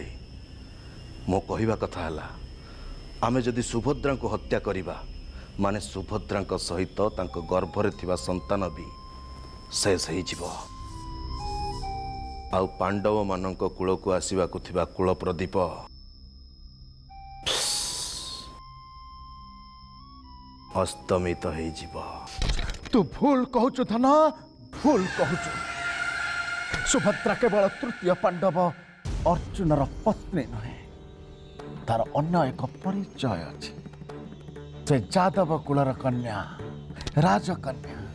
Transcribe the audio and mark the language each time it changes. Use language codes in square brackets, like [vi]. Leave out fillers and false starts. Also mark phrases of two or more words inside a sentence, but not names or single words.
[or] ମୋ କହିବା କଥା ହେଲା, ଆମେ ଯଦି ସୁଭଦ୍ରାଙ୍କୁ ହତ୍ୟା କରିବା, ମାନେ ସୁଭଦ୍ରାଙ୍କ ସହିତ ତାଙ୍କ ଗର୍ଭରେ ଥିବା ସନ୍ତାନ ବି ଶେଷ ହେଇଯିବ। ଆଉ ପାଣ୍ଡବମାନଙ୍କ କୂଳକୁ ଆସିବାକୁ ଥିବା କୂଳ ପ୍ରଦୀପ ଅସ୍ତମିତ ହେଇଯିବ। ତୁ ଭୁଲ କହୁଛୁ ଧନ, ଭୁଲ କହୁଛୁ। ସୁଭଦ୍ରା କେବଳ ତୃତୀୟ ପାଣ୍ଡବ ଅର୍ଜୁନର ପତ୍ନୀ ନୁହେଁ, ତାର ଅନ୍ୟ ଏକ ପରିଚୟ ଅଛି। ସେ ଯାଦବ କୁଳର କନ୍ୟା, ରାଜକନ୍ୟା।